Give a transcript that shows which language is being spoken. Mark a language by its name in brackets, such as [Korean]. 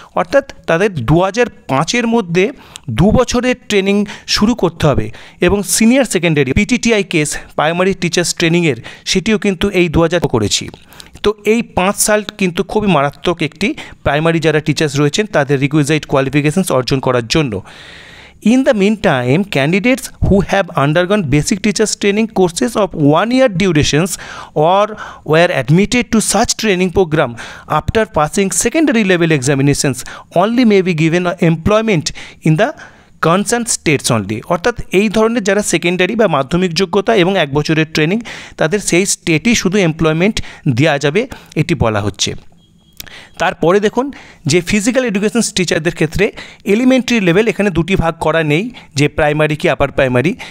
[Bangla] অর্থাৎ তাদের 2005-এর মধ্যে 2 বছরের ট্রেনিং শুরু করতে হবে, এবং senior secondary PTTI case primary teachers ট্রেনিংয়ের সেটিও কিন্তু এই 2000 করেছি। তো এই 5 সাল কিন্তু খুবই মারাত্মক একটি প্রাইমারি যারা টিচার্স রয়েছেন তাদের রিকুইজাইট কোয়ালিফিকেশনস অর্জন করার জন্য। [English] In the meantime, candidates who have undergone basic teachers training courses of 1 year durations or were admitted to such training program after passing secondary level examinations only may be given employment in the concern states only, [Bangla] অর্থাৎ এই ধরনের যারা secondary বা মাধ্যমিক যোগ্যতা এবং 1 বছরের training, তাদের সেই স্টেটই শুধু এমপ্লয়মেন্ট দেওয়া যাবে, এটি বলা হচ্ছে। তারপরে দেখুন যে ফিজিক্যাল এডুকেশন টিচারদের ক্ষেত্রে এলিমেন্টারি লেভেল এখানে দুটি ভাগ করা নেই, যে প্রাইমারি কি আপার প্রাইমারি।